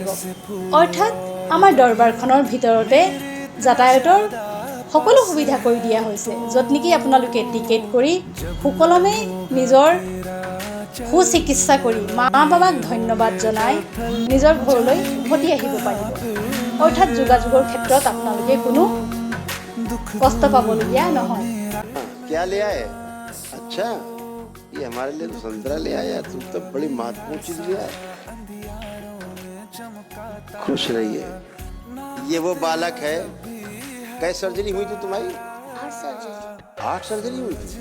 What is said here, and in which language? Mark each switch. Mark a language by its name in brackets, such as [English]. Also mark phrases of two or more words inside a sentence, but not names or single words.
[Assamese] অৰ্থাৎ আমাৰ দৰবাৰখনৰ ভিতৰতে যাতায়াতৰ সকলো সুবিধা কৰি দিয়া হৈছে, য'ত নেকি আপোনালোকে টিকেট কৰি সুকলমে নিজৰ সুচিকিৎসা কৰি মা বাবাক ধন্যবাদ জনাই নিজৰ ঘৰলৈ উভতি আহিব পাৰিব। অৰ্থাৎ যোগাযোগৰ ক্ষেত্ৰত আপোনালোকে কোনো কষ্ট পাবলগীয়া নহয়। [Hindi] क्या ले आए? अच्छा, ये हमारे लिए तो संतरा ले आया। तुम तो बड़ी महत्वपूर्ण चीज ले आए। खुश रहिए। ये वो बालक है। कैसे सर्जरी हुई थी तुम्हारी? 8 सर्जरी हुई थी।